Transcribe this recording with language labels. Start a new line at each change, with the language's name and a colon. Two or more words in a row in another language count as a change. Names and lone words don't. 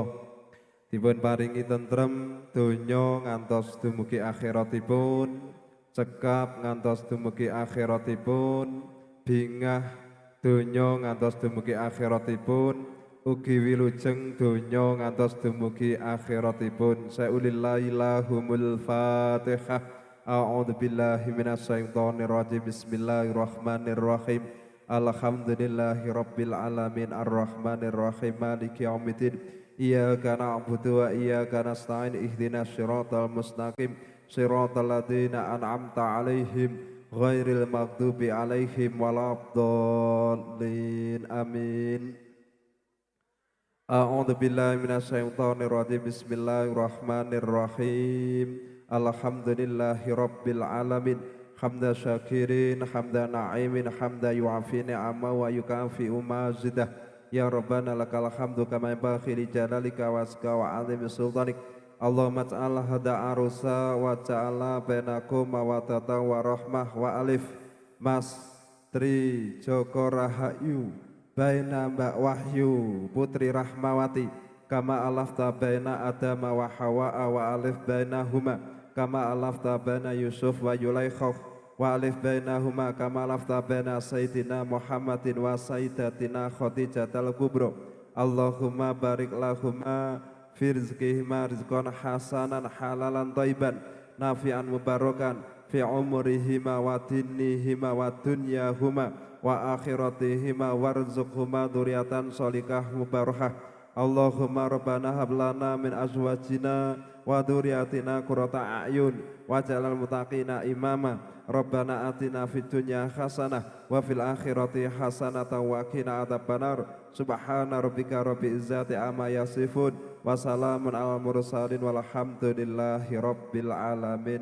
Javanese: Dipun paringi tentrem donya ngantos dumugi akhiratipun, cekap ngantos dumugi akhiratipun, bingah donya ngantos dumugi akhiratipun, ugi wilujeng donya ngantos dumugi akhiratipun.
Arabic: سلوا الله لهم الفاتحة. أعوذ بالله من الشيطان الرجيم. بسم الله الرحمن الرحيم. الحمد لله رب العالمين الرحمن الرحيم مالك يوم الدين. إياك نعبد وإياك نستعين اهدنا الصراط المستقيم صراط الذين أنعمت عليهم غير المغضوب عليهم ولا الضالين. Amin. أعوذ بالله من الشيطان الرجيم. Bismillahirrahmanirrahim. الحمد لله رب العالمين حمد الشاكرين حمد الناعمين حمدا يوافي نعمه ويكافئ مزيده. يا ربنا لك الحمد كما ينبغي لجلالك وأزكى وعظيم سلطانك. اللهم اجعل هذا عروسا وجعل بينكم مودة ورحمة وألف Mas Tri Joko Rahayu بين Mbak Wahyu Putri Rahmawati كما ألفت بين آدم وحواء وألف بينهما كما ألفت بين يوسف وزليخا وألف بينهما كما ألفت بين سيدنا محمد وسيدتنا خديجة الكبرى. اللهم بارك لهما في رزقهما رزقا حسنا حلالا طيبا نافعا مباركا في أمورهما ودينهما ودنياهما وآخرتهما وارزقهما ذرية صالحة مباركة. اللهم ربنا هب لنا من أزواجنا وذرياتنا قرة أعين واجعلنا المتقين إماما. ربنا آتنا في الدنيا حسنة وفي الآخرة حسنة وقنا عذاب النار. سبحان ربك رب العزة عما يصفون وسلام على المرسلين والحمد لله رب العالمين.